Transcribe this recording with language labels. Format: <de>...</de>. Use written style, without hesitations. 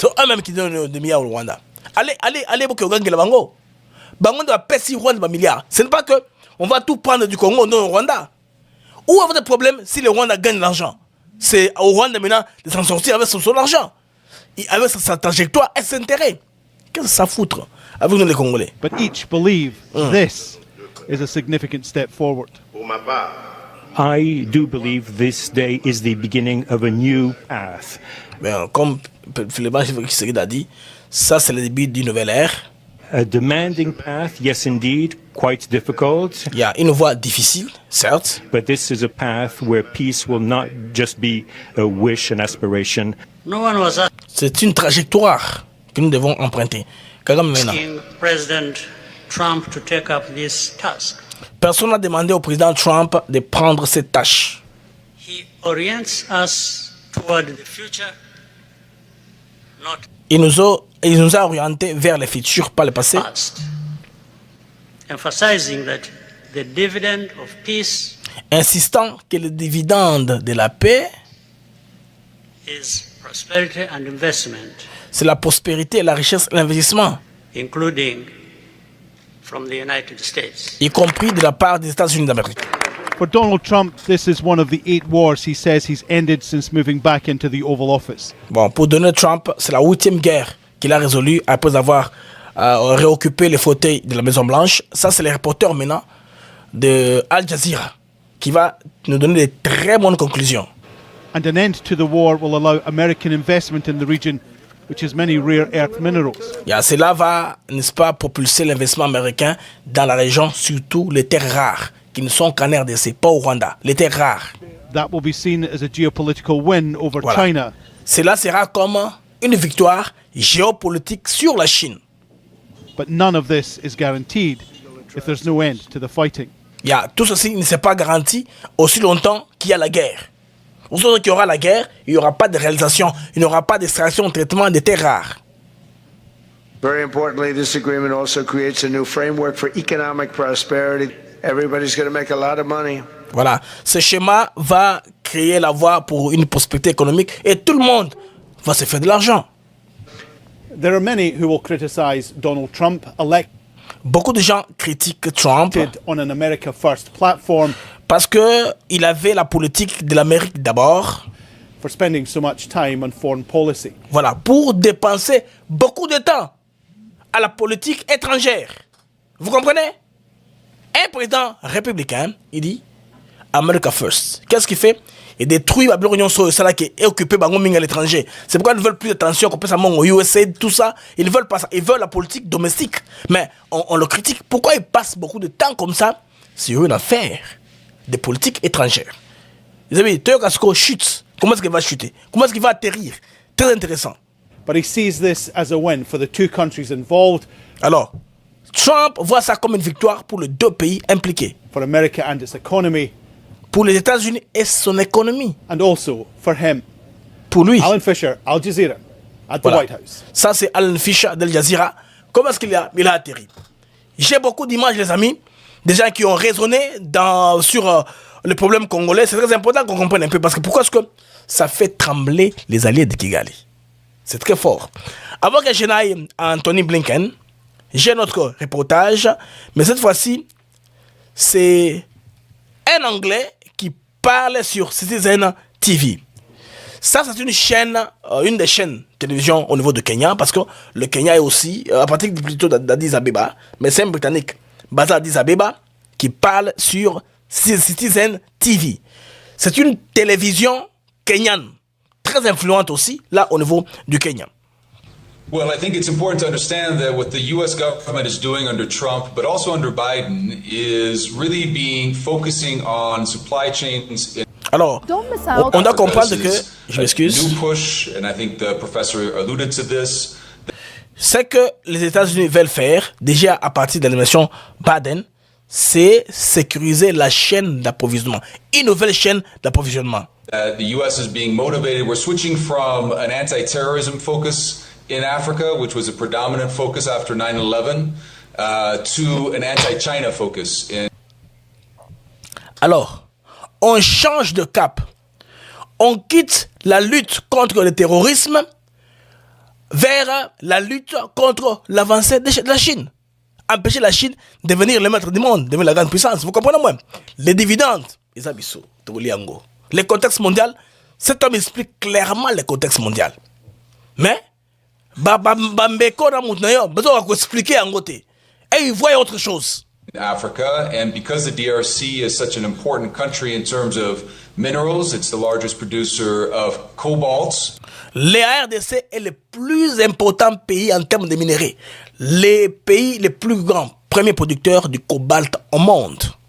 <fr>C'est eux-mêmes qui donnent des milliards au Rwanda. Allez, pour que vous gagnez le Bango. Bango doit payer Rwanda des milliards. Ce n'est pas que on va tout prendre du Congo, non au Rwanda. Où est votre problème si le Rwanda gagne l'argent? C'est au Rwanda maintenant de s'en sortir avec son argent. Avec sa trajectoire et ses intérêts. Qu'est-ce que ça foutre avec nous les Congolais?</fr> <en>But each believe this is a significant step forward. I do believe this day is the beginning of a new path.</en> <fr>Ben, comme Philippe Tshisekedi a dit, ça c'est le début d'une nouvelle ère.</fr> <en>A demanding path, yes indeed, quite difficult.</en> <fr>Il y a une voie difficile, certes.</fr> <en>But this is a path where peace will not just be a wish, an aspiration.</en> <fr>C'est une trajectoire que nous devons emprunter.</fr> <en>President Trump to take up this task.</en> <fr>Personne n'a demandé au président Trump de prendre cette tâche.</fr> <en>He orients us toward the future, not</en> <fr>Il nous a orientés vers le futur, pas le passé.</fr> <en>past. Emphasizing that the dividend of peace</en> <fr>Insistant que le dividende de la paix,</fr> <en>is prosperity and investment.</en> <fr>c'est la prospérité, la richesse, l'investissement,</fr> <en>including from the United States.</en> <fr>y compris de la part des États-Unis d'Amérique.</fr> <en>For Donald Trump, this is one of the 8 wars he says he's ended since moving back into the Oval Office.</en> <fr>Bon, pour Donald Trump, c'est la 8e guerre qu'il a résolue après avoir réoccupé les fauteuils de la Maison-Blanche. Ça, c'est les reporters maintenant de Al Jazeera qui va nous donner des très bonnes conclusions.</fr> <en>And an end to the war will allow American investment in the region, which has many rare earth minerals.</en> <fr>Cela va, n'est-ce pas, propulser l'investissement américain dans la région, surtout les terres rares, qui ne sont qu'en RDC, pas au Rwanda, les terres rares.</fr> <en>That will be seen as a geopolitical win over China.</en> <fr>Cela sera comme une victoire géopolitique sur la Chine.</fr> <en>But none of this is guaranteed if there's no end to the fighting.</en> <fr>Tout ceci ne s'est pas garanti aussi longtemps qu'il y a la guerre. Aussi longtemps qu'il y aura la guerre, il n'y aura pas de réalisation, il n'y aura pas d'extraction, de traitement des terres rares.</fr> <en>Very importantly, this agreement also creates a new framework for economic prosperity. Everybody's going to make a lot of money.</en> <fr>Voilà, ce schéma va créer la voie pour une prospérité économique et tout le monde va se faire de l'argent.</fr> <en>There are many who will criticize Donald Trump</en> <fr>Beaucoup de gens critiquent Trump</fr> <en>on an America First platform</en> <fr>parce que il avait la politique de l'Amérique d'abord.</fr> <en>For spending so much time on foreign policy.</en> <fr>Voilà, pour dépenser beaucoup de temps à la politique étrangère. Vous comprenez? Un président républicain, il dit</fr> <en>America First.</en> <fr>Qu'est-ce qu'il fait? Il détruit la Union sociale qui est occupée par l'étranger. C'est pourquoi ils ne veulent plus d'attention qu'on peut ça au USA, tout ça. Ils veulent pas ça. Ils veulent la politique domestique. Mais on le critique. Pourquoi il passe beaucoup de temps comme ça sur une affaire de politique étrangère? Les amis, Théo Casco chute. Comment est-ce qu'il va chuter? Comment est-ce qu'il va atterrir? Très intéressant. But he sees this as a win for the two countries involved. Alors, Trump voit ça comme une victoire pour les deux pays impliqués. For America and its economy. Pour les États-Unis et son économie. And also for him. Pour lui. Alan Fisher, Al Jazeera, at the White House. Ça, c'est Alan Fisher d'Al Jazeera. Comment est-ce qu'il a atterri? J'ai beaucoup d'images, les amis, des gens qui ont raisonné sur le problème congolais. C'est très important qu'on comprenne un peu. Parce que pourquoi est-ce que ça fait trembler les alliés de Kigali? C'est très fort. Avant que je n'aille à Anthony Blinken, j'ai notre reportage. Mais cette fois-ci, c'est un Anglais qui parle sur Citizen TV. Ça, c'est une chaîne, une des chaînes de télévision au niveau de Kenya, parce que le Kenya est aussi, à partir plutôt d'Addis Abeba, mais c'est un Britannique basé à Addis Abeba qui parle sur Citizen TV. C'est une télévision kenyane, très influente aussi, là, au niveau du Kenya.</fr> <en>Well, I think it's important to understand that what the U.S. government is doing under Trump, but also under Biden, is really focusing on supply chains.</en> <fr>Alors, on doit comprendre que, je m'excuse,</fr> <en>new push, and I think the professor alluded to this.</en> <fr>Ce que les États-Unis veulent faire, déjà à partir de l'administration Biden, c'est sécuriser la chaîne d'approvisionnement, une nouvelle chaîne d'approvisionnement.</fr> <en>The U.S. is being motivated. We're switching from an anti-terrorism focus in Africa, which was a predominant focus after 9/11, to an anti-China focus.</en> <fr>Alors, on change de cap. On quitte la lutte contre le terrorisme vers la lutte contre l'avancée de la Chine. Empêcher la Chine de devenir le maître du monde, devenir la grande puissance. Vous comprenez moi? Les dividendes, les abissaux, les contextes mondiaux, cet homme explique clairement le contexte mondial. Mais,</fr> <ln>Bambeko na mutnayo,</ln> <fr>besoin de expliquer en côté. Et il voit autre chose.</fr> <en>Africa, and because the DRC is such an important country in terms of minerals, it's the largest producer of cobalt.</en> <fr>Le RDC est le plus important pays en termes de minerais. Les pays les plus grands, premier producteur du cobalt au monde.</fr>